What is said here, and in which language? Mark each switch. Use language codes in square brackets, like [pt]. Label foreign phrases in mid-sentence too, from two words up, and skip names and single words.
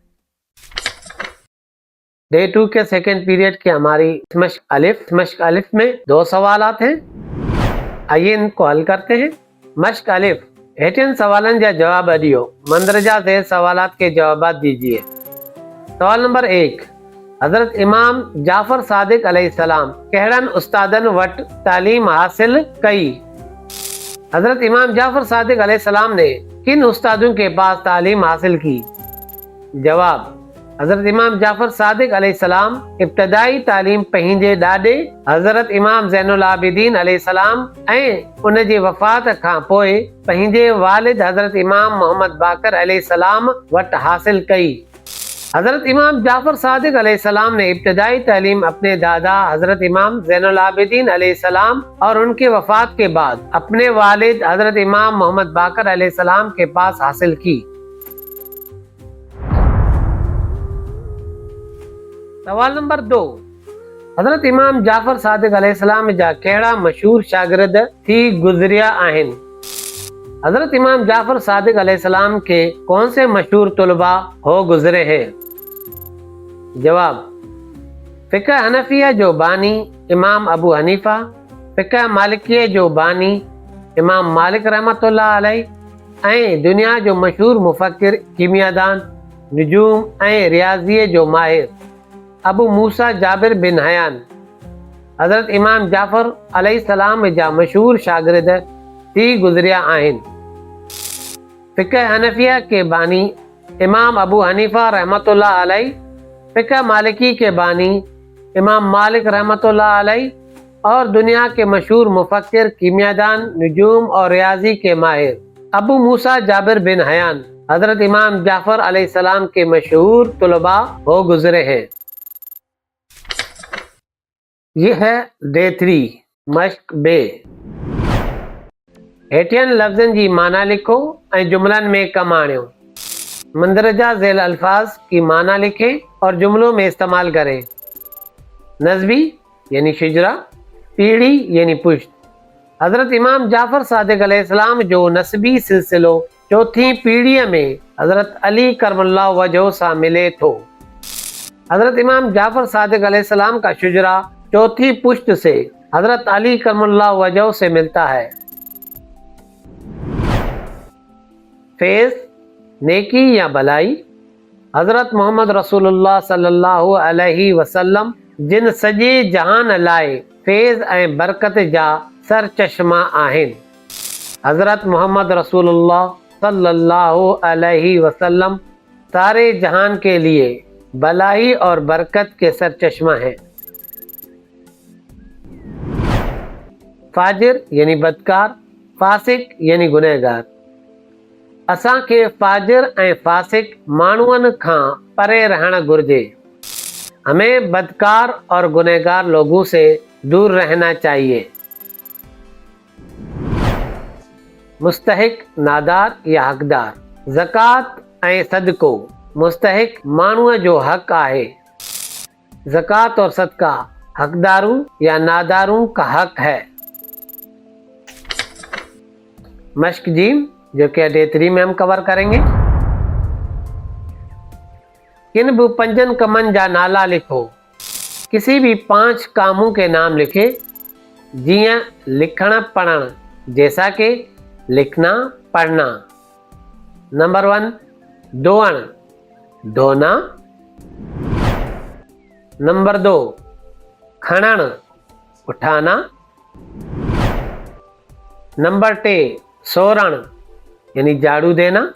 [ur] ڈے 2 کے [en] second period [ur] کی ہماری مشق الف میں 2 سوالات ہیں. آئیے ان کو حل کرتے ہیں. [sd] मश्क अलिफ, हेठियन सवालन जा जवाब ॾियो। [ur] مندرجہ سے سوالات کے جواب دیجیے. [sd] सवाल नंबर 1, हजरत इमाम जाफर सादिक अलैहिस्सलाम कहिड़नि उस्तादनि वटि तालीम हासिल कई? [ur] حضرت امام جعفر صادق علیہ السلام نے کن استادوں کے پاس تعلیم حاصل کی? [sd] जवाब, हजरत इमाम जाफर सादिक अलैहिस्सलाम इब्तदाई तालीम पंहिंजे ॾाॾे हजरत इमाम ज़ैनुल आबिदीन अलैहिस्सलाम ऐं उन जी वफ़ात खां पोइ पंहिंजे वालिद हजरत इमाम मोहम्मद बाक़र अलैहिस्सलाम वटि हासिल कई। [ur] حضرت امام جعفر صادق علیہ السلام نے ابتدائی تعلیم اپنے دادا حضرت امام زین العابدین علیہ السلام اور ان کے وفات کے بعد اپنے والد حضرت امام محمد باقر علیہ السلام کے پاس حاصل کی. [sd] सवाल नंबर 2, हजरत इमाम जाफर सादिक अलैहिस्सलाम जा कहिड़ा मशहूर शागिर्द थी गुज़रिया आहिनि? [ur] حضرت امام جعفر صادق علیہ السلام کے کون سے مشہور طلبہ ہو گزرے ہیں? [sd] जवाब, फ़िक़ह हनफिया जो बानी इमाम अबू हनीफा, फ़िक़ह मालिकिया जो बानी इमाम मालिक रहमतुल्लाह अलैह ऐं दुनिया जो मशहूर मुफ़क्किर, कीमियादान, निजूम ऐं रियाज़ीअ जो माहिर अबू मूसा जाबिर बिन हयान हजरत इमाम जाफर अलैहिस्सलाम जा मशहूर शागिर्द थी गुज़रिया आहिनि। [ur] فقہ حنفیہ کے بانی امام ابو حنیفہ رحمۃ اللہ علیہ، فقہ مالکی کے بانی امام مالک رحمۃ اللہ علیہ اور دنیا کے مشہور مفکر، کیمیادان، نجوم اور ریاضی کے ماہر ابو موسیٰ جابر بن حیان حضرت امام جعفر علیہ السلام کے مشہور طلبہ ہو گزرے ہیں. یہ ہے ڈے 3 مشق بے. [sd] हेठियन लफ्ज़न जी माना लिखो ऐं जुमलन में कम आणियो। [ur] مندرجہ ذیل الفاظ کی معنی لکھیں اور جملوں میں استعمال کریں. نسبی یعنی شجرہ، پیڑھی یعنی پشت. [sd] हजरत इमाम जाफर सादिक अलैहिस्सलाम जो नस्बी सिलसिलो चौथी पीढ़ीअ में हजरत अली करमल्लाहु वजहो सां मिले थो। [ur] حضرت امام جعفر صادق علیہ السلام کا شجرہ چوتھی پشت سے حضرت علی کرم اللہ وجہہ سے ملتا ہے. فیض نیکی یا بھلائی. [sd] हजरत मोहम्मद रसूलुल्लाह सल्लल्लाहु अलैहि वसल्लम जिन सॼे जहान लाइ फैज़ ऐं बरकत जा सर चश्मा आहिनि। [ur] حضرت محمد رسول اللہ صلی اللہ علیہ وسلم سارے جہان کے لیے بھلائی اور برکت کے سر چشمہ ہیں. فاجر یعنی بدکار، فاسق یعنی گناہگار. [sd] असांखे फाजिर ऐं फासिक माण्हुनि खां परे रहणु घुर्जे। [ur] ہمیں بدکار اور گناہگار لوگوں سے دور رہنا چاہیے. مستحق نادار یا حقدار. [sd] ज़कात ऐं सदको। मुस्तहिक माण्हूअ जो हक़ आहे। [ur] زکوٰۃ اور صدقہ حقداروں یا ناداروں کا حق ہے. مشق جیم جو کہ ڈے 3 میں ہم کور کریں گے. [sd] किन भी 5 कमनि जा नाला लिखो। [ur] کسی بھی 5 کاموں کے نام لکھے, [sd] जियां लिखण पढ़ण, [ur] جیسا کہ لکھنا پڑھنا. [sd] नंबर 1 धोअण, धोना। नंबर 2 खणण, उठाना। नंबर 3 सोरण [ur] یعنی جھاڑو دینا.